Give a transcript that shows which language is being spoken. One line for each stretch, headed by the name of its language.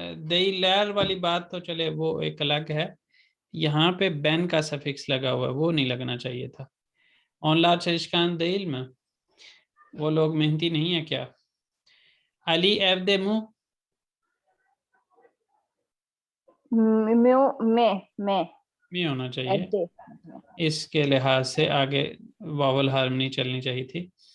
Hindi: देइलर वाली बात तो चले वो एक अलग है, यहाँ पे बेन का सफिक्स लगा हुआ है, वो नहीं लगना चाहिए था।
Turkish: Onlar çalışkan değil mi?
Hindi: वो लोग मेहनती नहीं है क्या?
Turkish: Ali evde mu? म्यो में
Hindi: नहीं होना चाहिए, एडे इसके लिहाज से आगे वावल हार्मनी चलनी चाहिए थी।